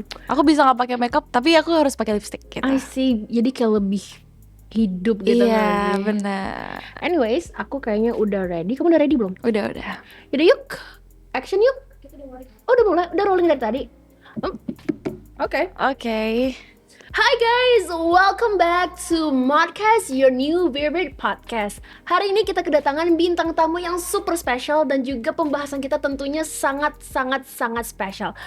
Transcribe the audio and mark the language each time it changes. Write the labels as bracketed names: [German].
[Indonesian] Aku bisa nggak pakai makeup tapi aku harus pakai lipstick gitu. [English] I see. [Indonesian] Jadi kayak lebih hidup gitu. Iya lagi. benar. Anyways, aku kayaknya udah ready. Kamu udah ready belum? Udah. Yaudah yuk, action yuk. Oh udah mulai, udah rolling dari tadi. Oke. [English] Hi guys, welcome back to Modcast, your new favorite podcast. [Indonesian] Hari ini kita kedatangan bintang tamu yang super spesial dan juga pembahasan kita tentunya sangat spesial.